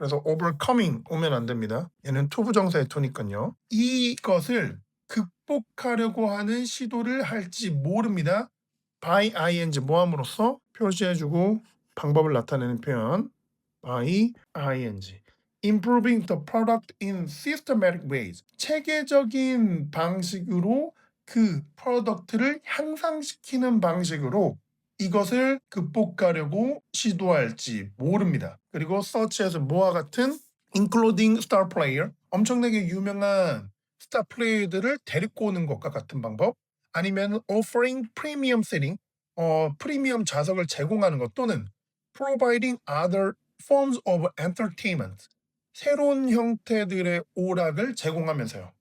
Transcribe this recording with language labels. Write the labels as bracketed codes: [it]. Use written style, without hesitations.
[ko] 그래서 overcoming 오면 안 됩니다. 얘는 to 부정사의 to니까요. 이것을 극복하려고 하는 시도를 할지 모릅니다. [en] by ing [ko] 모함으로써 표시해주고 방법을 나타내는 표현 by ing. [en] Improving the product in systematic ways. [ko] 체계적인 방식으로 그 프로덕트를 향상시키는 방식으로 이것을 극복하려고 시도할지 모릅니다. 그리고 such에서 뭐와 같은 [en] including star player, [ko] 엄청나게 유명한 스타 플레이들을 데리고 오는 것과 같은 방법, 아니면 [en] offering premium seating, [ko] 프리미엄 좌석을 제공하는 것, 또는 [en] providing other forms of entertainment, [ko] 새로운 형태들의 오락을 제공하면서요.